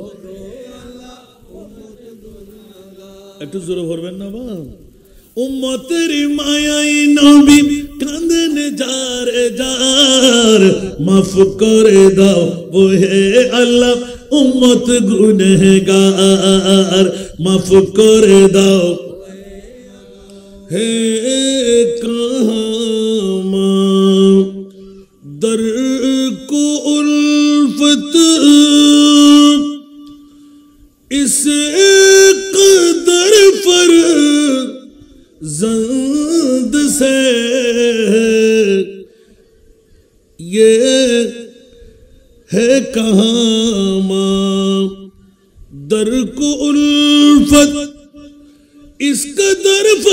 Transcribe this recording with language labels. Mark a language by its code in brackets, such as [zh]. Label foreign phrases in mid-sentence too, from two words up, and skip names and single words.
[bn] একটু জোরে ভরবেন না বা। উম্মতের মায়ায় নবী কাঁদেন, যারে যার মাফ করে দাও হে আল্লাহ, উম্মত গুনহগার মাফ করে দাও। [ur] ہے کہاں در کو الفت اس قدر فرزند سے، یہ ہے کہاں در کو الفت اس قدر